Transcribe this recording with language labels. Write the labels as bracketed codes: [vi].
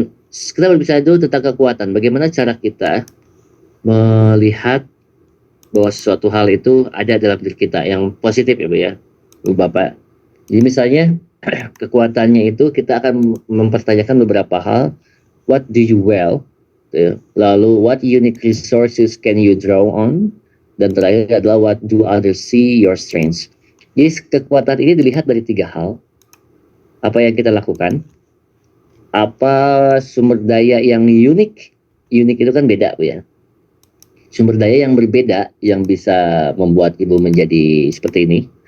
[id] Kita berbicara dulu tentang kekuatan. Bagaimana cara kita melihat bahwa suatu hal itu ada dalam diri kita yang positif ya Bu ya, Bu Bapak. Jadi misalnya kekuatannya itu kita akan mempertanyakan beberapa hal. [en] What do you well? [id] Lalu [en] what unique resources can you draw on? [id] Dan terakhir adalah [en] what do others see your strengths? [id] Jadi kekuatan ini dilihat dari tiga hal. Apa yang kita lakukan, apa sumber daya yang unik. Unik itu kan beda Bu ya. Sumber daya yang berbeda yang bisa membuat ibu menjadi seperti ini.